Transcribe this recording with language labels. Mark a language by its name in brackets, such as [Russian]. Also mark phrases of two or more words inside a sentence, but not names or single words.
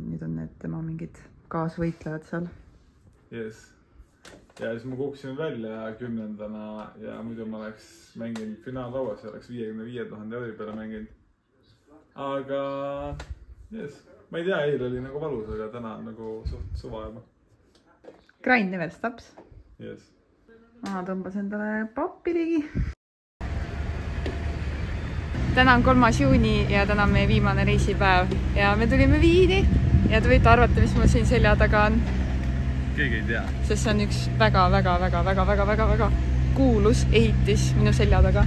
[Estonian] Nüüd on need tema mingid kaasvõitlejad seal. Yes. ja siis ma kukkusin välja 10. ja muidu ma oleks mänginud finaallauas ja oleks 55 000 euri peale mänginud. Aga yes. Ma ei tea, eile oli nagu valus, aga täna on nagu suht suva juba. [English] Grind never stops. [Estonian] Yes. Ma tõmbas endale pappi ligi. Täna on 3. juuni ja täna on meie viimane reisipäev ja me tulime Viini ja te võite arvata, mis mul siin selja taga on. Keegi ei tea. Sest see on üks väga kuulus ehitis minu selja taga.